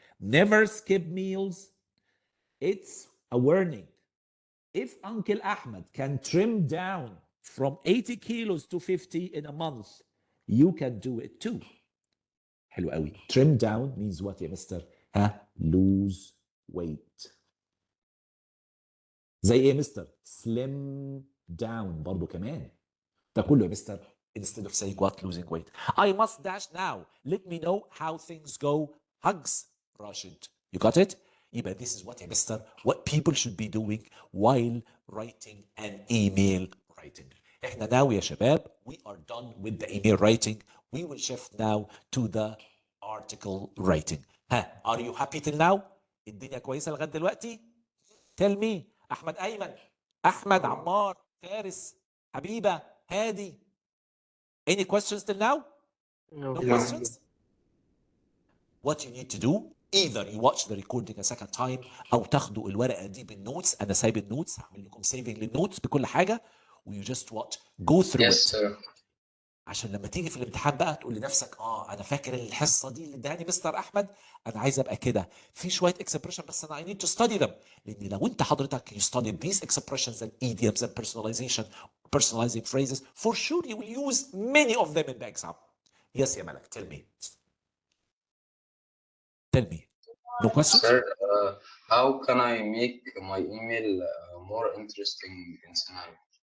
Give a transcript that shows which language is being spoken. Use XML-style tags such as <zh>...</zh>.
<en>Never skip meals. It's a warning. If Uncle Ahmed can trim down from 80 kilos to 50 in a month, you can do it too.</en> <ar>حلو قوي.</ar> <en>Trim down means what</en> <ar>يا مستر؟ ها؟</ar> <en>Lose weight.</en> <ar>زي ايه يا مستر؟</ar> <en>Slim down</en> <ar>برضو كمان. ده كله يا مستر</ar> <en>instead of saying what? Losing weight. I must dash now. Let me know how things go. Hugs, Rashid. You got it?</en> <ar>يبقى</ar> <en>this is what</en> <ar>يا مستر</ar> <en>what people should be doing while writing an email writing.</en> <ar>احنا</ar> <en>now</en> <ar>يا شباب</ar> <en>we are done with the email writing. We will shift now to the article writing. ها are you happy till now?</en> <ar>الدنيا كويسة لغاية دلوقتي؟</ar> <en>Tell me.</en> <ar>أحمد أيمن، أحمد عمار، فارس، حبيبة، هادي.</ar> <en>Any questions till now? No questions? What you need to do, either you watch the recording a second time</en> <ar>أو تاخدوا الورقة دي بالنوتس. أنا سايب النوتس، هعمل لكم saving للنوتس بكل حاجة. و</ar> <en>you just what? Go through it. Yes, sir.</en> <ar>عشان لما تيجي في الامتحان بقى تقول لنفسك انا فاكر الحصه دي اللي اداني مستر احمد، انا عايز ابقى كده في شويه اكسبريشن، بس انا</ar> <en>I need to study them.</en> <ar>لان لو انت حضرتك</ar> <en>you study these expressions and idioms and personalizing phrases, for sure you will use many of them in the exam. Yes</en> <ar>يا ملك,</ar> <en>tell me. No questions? Sir, how can I make my email more interesting in scenario?</en>